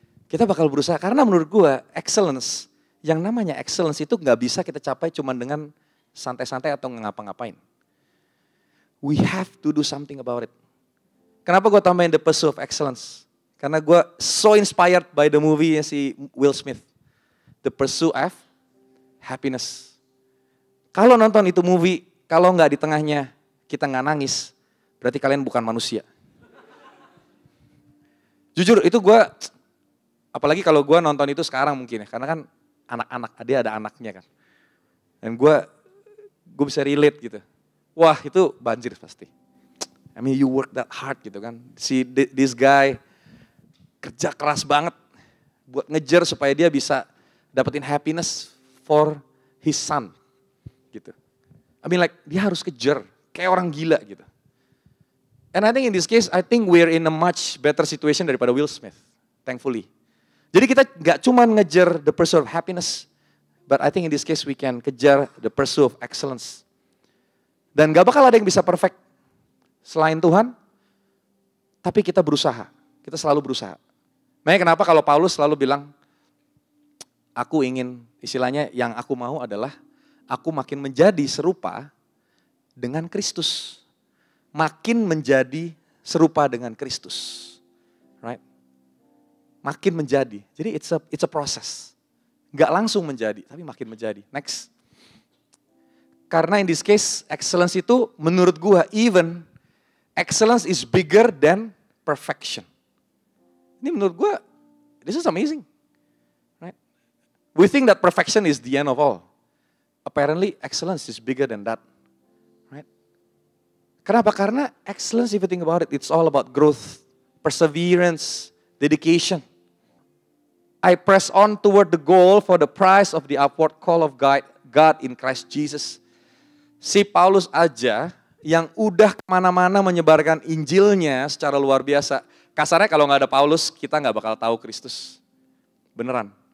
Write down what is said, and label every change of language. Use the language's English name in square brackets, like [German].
[Indonesian] Kita bakal berusaha, karena menurut gue, excellence, yang namanya excellence itu gak bisa kita capai cuma dengan santai-santai atau ngapa-ngapain. [English] We have to do something about it. [Indonesian] Kenapa gue tambahin [English] the pursuit of excellence? [Indonesian] Karena gue [English] so inspired by the movie si Will Smith. The Pursuit of Happiness. [Indonesian] Kalau nonton itu movie, kalau nggak di tengahnya kita nggak nangis, berarti kalian bukan manusia. Jujur itu gue, apalagi kalau gue nonton itu sekarang mungkin ya, karena kan anak-anak, dia ada anaknya kan. Dan gue bisa relate gitu. Wah itu banjir pasti. [English] I mean you work that hard [Indonesian] gitu kan. Si this guy kerja keras banget buat ngejar supaya dia bisa dapetin [English] happiness for his son [Indonesian] gitu. [English] I mean like [Indonesian] dia harus kejar kayak orang gila gitu. [English] And I think in this case, I think we're in a much better situation daripada Will Smith, thankfully. [Indonesian] Jadi kita gak cuma ngejar [English] the pursuit of happiness, but I think in this case we can [Indonesian] kejar [English] the pursuit of excellence. [Indonesian] Dan gak bakal ada yang bisa perfect selain Tuhan, tapi kita berusaha, kita selalu berusaha. Makanya kenapa kalau Paulus selalu bilang, aku ingin, istilahnya yang aku mau adalah, aku makin menjadi serupa dengan Kristus. Makin menjadi serupa dengan Kristus. [English] Right? [Indonesian] Makin menjadi. [English] Jadi it's a process. [Indonesian] Gak langsung menjadi, tapi makin menjadi. Next. [English] Karena in this case, excellence [Indonesian] itu menurut gua, [English] even excellence is bigger than perfection. [Indonesian] Ini menurut gua, [English] this is amazing. Right? We think that perfection is the end of all. Apparently, excellence is bigger than that. Right? Kenapa? Karena excellence, if you think about it, it's all about growth, perseverance, dedication. I press on toward the goal for the prize of the upward call of God in Christ Jesus. [Indonesian] Si Paulus aja yang udah kemana-mana menyebarkan Injilnya secara luar biasa. Kasarnya kalau nggak ada Paulus, kita nggak bakal tahu Kristus. Beneran.